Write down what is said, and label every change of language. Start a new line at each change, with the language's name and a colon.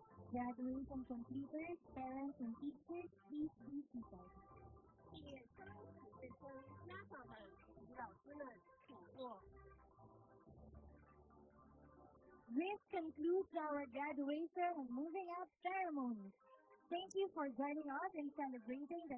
English: Graduates and completers, parents and teachers, please be seated.
Chinese: 毕业生、准备生、家长们及老师们，请坐。
English: This concludes our graduation and moving out ceremonies. Thank you for joining us in celebrating the